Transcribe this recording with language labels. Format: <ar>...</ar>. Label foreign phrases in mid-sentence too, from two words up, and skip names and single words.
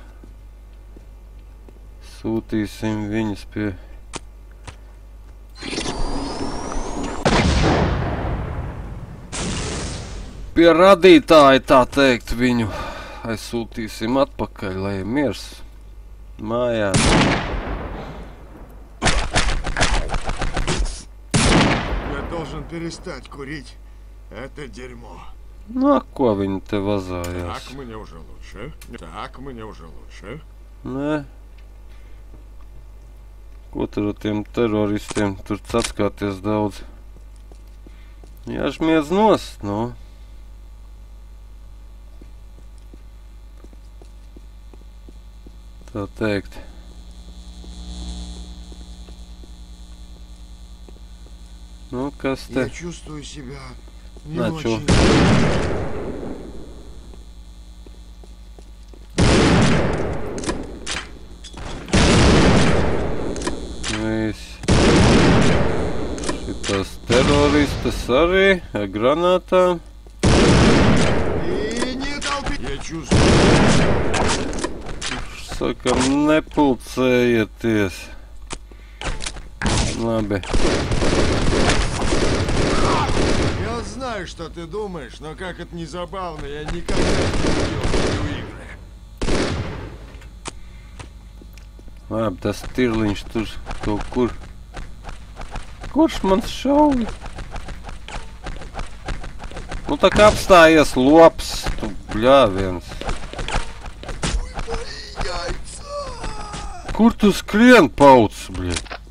<lv>Sūtīsim viņus pie radītāja, tā teikt, viņu aizsūtīsim atpakaļ, lai miers mājās.</lv> <ru>Я должен перестать курить. Это дерьмо.</ru> <lv>Nu, ko viņi te vazājās?</lv> <ru>Так мне уже лучше. Так мне уже лучше.</ru> <lv>Nē. Ko tur ar tiem teroristiem tur atskāties daudz? Jāžmiedz nost, nu. Tā teikt. Nu, kas te?</lv> <ru>Я чувствую себя не На, чё? очень.</ru> <lv>Viss. Šitas teroristas arī ar granātām.</lv> <ru>И не толпи. Я чувствую.</ru> <lv>Sakam, nepulcējieties. Labi.</lv> <ru>Я знаю, что ты думаешь, но как это не забавно, я никогда не видел видеоигры.</ru> <lv>Labi, tas tirliņš tur kaut kur. Kurš man šauj? Nu tā kā apstājies lops, tu bļāviens. Kur tu skrien, pauc, bļē?</lv>